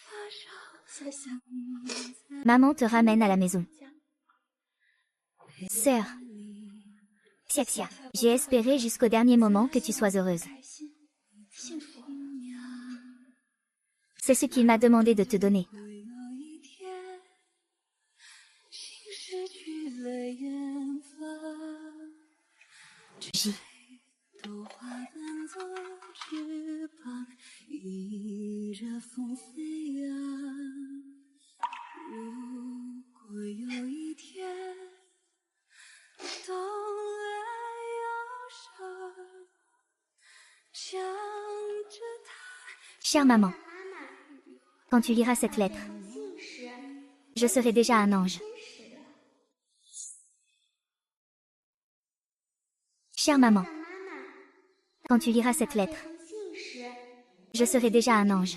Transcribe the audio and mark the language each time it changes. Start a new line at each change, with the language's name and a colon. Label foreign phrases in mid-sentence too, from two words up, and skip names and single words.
French: Maman te ramène à la maison. Sœur. Xiaxia, j'ai espéré jusqu'au dernier moment que tu sois heureuse. C'est ce qu'il m'a demandé de te donner.
Chinese: 有一天，心失去了远方， J. 朵花瓣做翅膀，迎着风飞扬。如果有一天，冬来忧伤，想着他。
French: Chère maman, quand tu liras cette lettre, je serai déjà un ange. Chère maman, quand tu liras cette lettre, je serai déjà un ange.